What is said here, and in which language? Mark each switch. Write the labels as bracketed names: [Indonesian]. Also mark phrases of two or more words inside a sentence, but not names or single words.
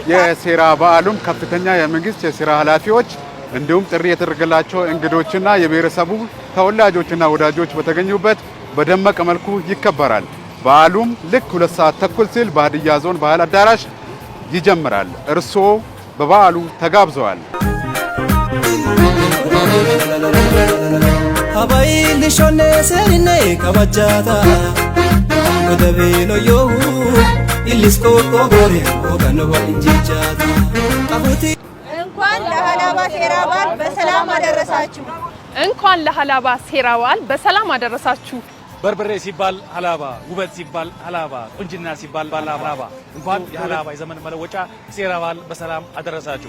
[Amharic] የሴራ በዓሉም ከፍተኛ የመንግስት የሥራ ኃላፊዎች እንዲሁም ጥሪ የተደረገላቸው እንግዶችና የብሔረሰቡ ተወላጆችና ወዳጆች በተገኙበት በደመቀ መልኩ ይከበራል። በዓሉም ልክ 2 ሰዓት ተኩል ሲል በሀዲያ ዞን ባህል አዳራሽ ይጀምራል። እርስዎ በበዓሉ ተጋብዘዋል። [Alaba-K’abeena] Habai lishone serine kabachata Kodabelo yo Illisko kogore ogano wa injichada Kabuti [Amharic] እንኳን ለሐላባ ሴራ በዓል በሰላም አደረሳችሁ እንኳን ለሐላባ ሴራ በዓል በሰላም አደረሳችሁ በርበሬ ሲባል ሐላባ ውበት ሲባል ሐላባ ቁንጅና ሲባል ሐላባ እንኳን የሐላባ የዘመን መለወጫ ሴራ በዓል በሰላም አደረሳችሁ